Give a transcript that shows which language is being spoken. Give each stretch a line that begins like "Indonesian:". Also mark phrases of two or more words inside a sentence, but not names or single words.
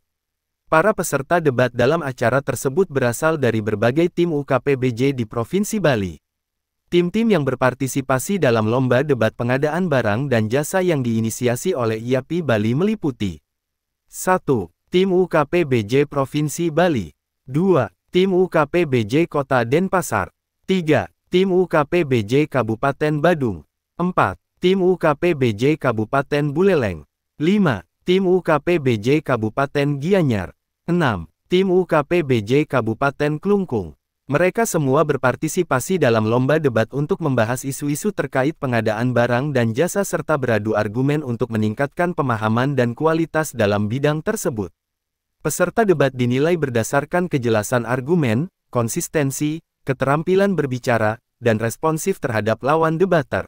Indonesian: Para peserta debat dalam acara tersebut berasal dari berbagai tim UKPBJ di Provinsi Bali. Tim-tim yang berpartisipasi dalam lomba debat pengadaan barang dan jasa yang diinisiasi oleh IAPI Bali meliputi 1. Tim UKPBJ Provinsi Bali 2. Tim UKPBJ Kota Denpasar 3. Tim UKPBJ Kabupaten Badung 4. Tim UKPBJ Kabupaten Buleleng 5. Tim UKPBJ Kabupaten Gianyar 6. Tim UKPBJ Kabupaten Klungkung. Mereka semua berpartisipasi dalam lomba debat untuk membahas isu-isu terkait pengadaan barang dan jasa serta beradu argumen untuk meningkatkan pemahaman dan kualitas dalam bidang tersebut. Peserta debat dinilai berdasarkan kejelasan argumen, konsistensi, keterampilan berbicara, dan responsif terhadap lawan debater.